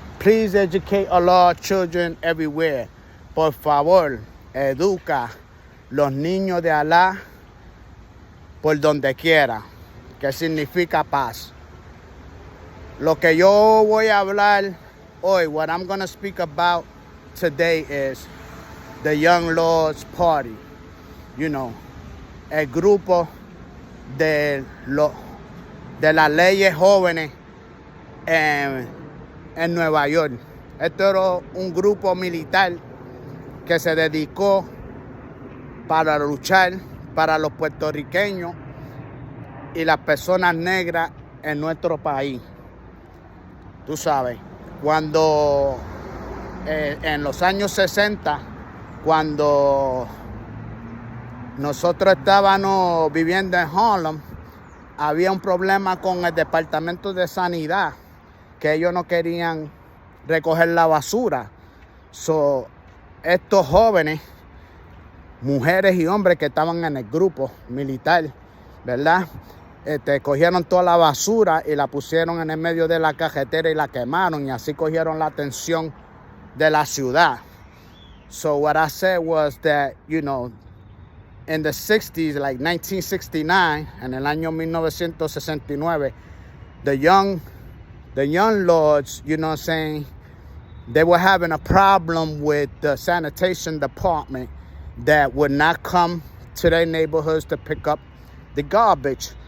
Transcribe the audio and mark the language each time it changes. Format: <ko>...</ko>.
<en>Please educate a lot of children everywhere.</en> <es>Por favor, educa los niños de Alá por donde quiera, que significa paz. Lo que yo voy a hablar hoy,</es> <en>what I'm going to speak about today is the Young Lords Party. You know,</en> <es>el grupo de las leyes jóvenes en Nueva York. Esto era un grupo militar que se dedicó para luchar para los puertorriqueños y las personas negras en nuestro país. Tú sabes, cuando en los años 60, cuando nosotros estábamos viviendo en Harlem, había un problema con el Departamento de Sanidad, que ellos no querían recoger la basura. So, estos jóvenes, mujeres y hombres que estaban en el grupo militar, ¿verdad? Cogieron toda la basura y la pusieron en el medio de la carretera y la quemaron, y así cogieron la atención de la ciudad.</es> <en>So what I said was that, you know, in the 60s, like 1969,</en> <es>en el año 1969,</es> <en>the young lords, you know what I'm saying, they were having a problem with the sanitation department that would not come to their neighborhoods to pick up the garbage.</en>